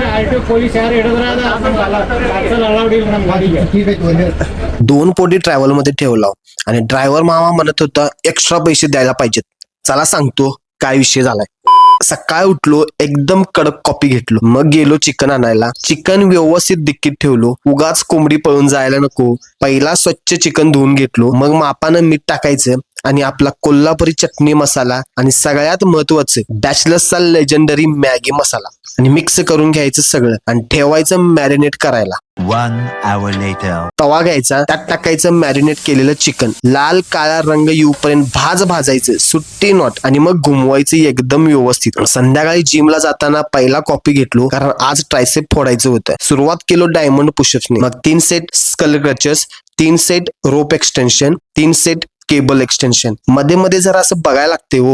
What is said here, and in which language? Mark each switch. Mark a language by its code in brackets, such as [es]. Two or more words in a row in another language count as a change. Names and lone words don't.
[kn] ಪೊಲೀಸ್ ಯಾರು ಹಿಡಿದ್ರ ಅಲೌಡ್ ನಮ್ಮ ಗಾಡಿಗೆ [mr] 2 पोटी ट्रॅव्हल मध्ये ठेवला आणि ड्रायव्हर मामा म्हणत होता एक्स्ट्रा पैसे द्यायला पाहिजेत. चला सांगतो काय विषय झालाय. सकाळी उठलो, एकदम कडक कॉपी घेतलो, मग गेलो चिकन आणायला. चिकन व्यवस्थित डिक्कीत ठेवलो, उगाच कोंबडी पळून जायला नको. पहिला स्वच्छ चिकन धुवून घेतलो, मग मापानं मीठ टाकायचं आणि आपला कोल्हापुरी चटणी मसाला आणि सगळ्यात महत्वाचं बॅचलर्सचा लेजेंडरी मॅगी मसाला आणि मिक्स करून घ्यायचं सगळं आणि ठेवायचं मॅरिनेट करायला. [en] 1 hour later. [mr] तवा घ्यायचा, त्यात टाकायचं मॅरिनेट केलेलं चिकन, लाल काळा रंग येऊपर्यंत भाजायचं सुट्टी नॉट आणि मग घुमवायचं एकदम व्यवस्थित. संध्याकाळी जिमला जाताना पहिला कॉपी घेतलो, कारण आज ट्रायसेप फोडायचं होतं. सुरुवात केलो [en] diamond pushups, [mr] मग 3 [en] set skull crushes, [mr] 3 [en] set rope extension, [mr] 3 [en] set cable extension, [mr] मध्ये मध्ये जरा असं बघायला लागते हो.